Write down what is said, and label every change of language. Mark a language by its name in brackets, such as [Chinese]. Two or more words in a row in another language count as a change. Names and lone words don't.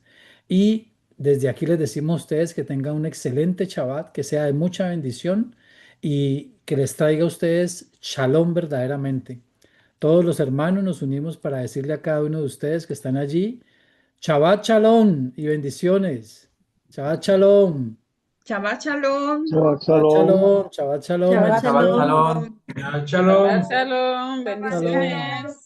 [Spanish] Y desde aquí les decimos a ustedes que tengan un excelente Shabbat, que sea de mucha bendición y que les traiga a ustedes shalom verdaderamente. Todos los hermanos nos unimos para decirle a cada uno de ustedes que están allí, [Hebrew] שבת שלום [Spanish] y bendiciones. [Hebrew] שבת שלום. שבת שלום. Shabbat Shabbat shalom. שלום. שבת שלום. Shabbat Shabbat [Spanish] Bendiciones. [Hebrew] shalom. שלום. שבת שלום. שבת שלום, Shalom. [Spanish] bendiciones.